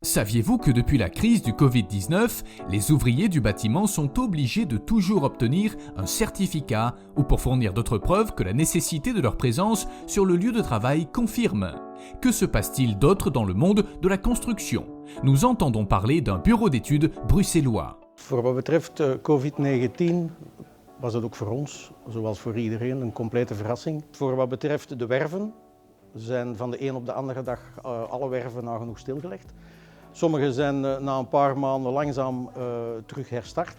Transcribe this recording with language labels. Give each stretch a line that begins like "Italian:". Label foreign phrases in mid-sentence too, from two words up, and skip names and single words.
French: Saviez-vous que depuis la crise du Covid-19, les ouvriers du bâtiment sont obligés de toujours obtenir un certificat ou pour fournir d'autres preuves que la nécessité de leur présence sur le lieu de travail confirme? Que se passe-t-il d'autre dans le monde de la construction? Nous entendons parler d'un bureau d'études bruxellois.
Dutch: Voor wat betreft COVID-19 was het ook voor ons, zoals voor iedereen, een complete verrassing. Voor wat betreft de werven zijn van de een op de andere dag alle werven nagenoeg stilgelegd. Sommige zijn na een paar maanden langzaam terug herstart.